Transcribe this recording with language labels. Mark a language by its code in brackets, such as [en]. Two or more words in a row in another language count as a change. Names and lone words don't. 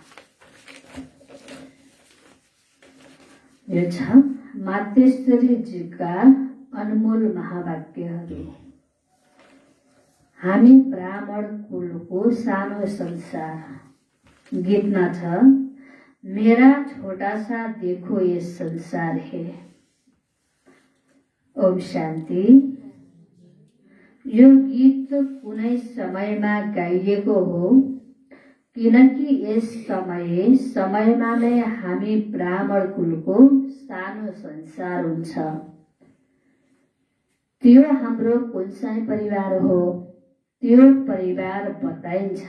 [ne] यो छ मातेश्वरीजीका अनमोल महावाक्यहरू। हामी ब्राह्मण कुलको सानो संसार। गीतमा छ, [hi] मेरा छोटा सा देखो ये संसार है। [ne] ओम शान्ति। यो गीत कुनै समयमा गाइएको हो, किनकि यस समयमा नै हामी ब्राह्मण कुलको सानो संसार हुन्छ। त्यो हाम्रो कुनचाहिँ परिवार हो, त्यो परिवार बताइन्छ।